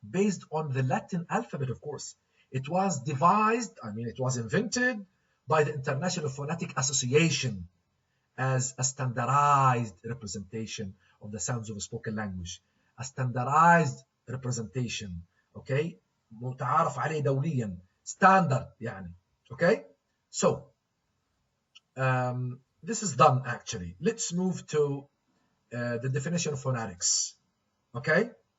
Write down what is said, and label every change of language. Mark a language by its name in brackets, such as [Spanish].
[English] Based on the Latin alphabet, of course. It was devised, it was invented by the International Phonetic Association as a standardized representation of the sounds of a spoken language. A standardized representation, okay? [Arabic] متعارف عليه دوليا, standard يعني, okay? [English] So, this is done actually. Let's move to the definition of phonetics, okay?